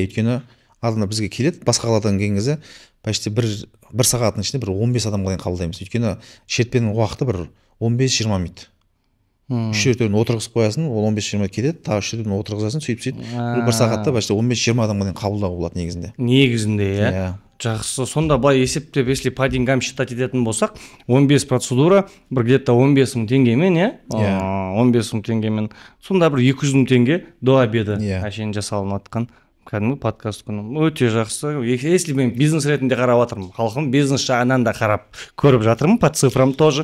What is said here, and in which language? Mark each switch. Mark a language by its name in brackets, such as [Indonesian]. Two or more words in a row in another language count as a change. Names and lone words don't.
[Kazakh] Өйткені адамдар бізге келеді, басқа қаладан келген кезде почти бір сағаттың ішінде бір 15 адамға дейін қабылдаймыз. Өйткені шертпенің уақыты бір 15-20 минут. 3-4-ін отырғызып қоясың, ол 15-20 кетеді, тағы 3-4-ін отырғызасың, сөйтіп бір сағатта почти 15-20 адамға дейін қабылдауға болады негізінде. Негізінде, иә. Жақсы, сонда былай есептеп, [Russian] если по деньгам считать [Kazakh] ететін болсақ, 15 процедура бір где-то 15 мың теңгемен, иә? 15 мың теңгемен. Сонда бір 200 мың теңге [Russian] до обеда [Kazakh] әшейін жасалынып жатқан кәдімгі подкаст күні. Өте жақсы. Если мен бизнес ретінде қарап жатырмын, халқым бизнес жағынан да қарап көріп жатырмын, [Russian] по цифрам тоже.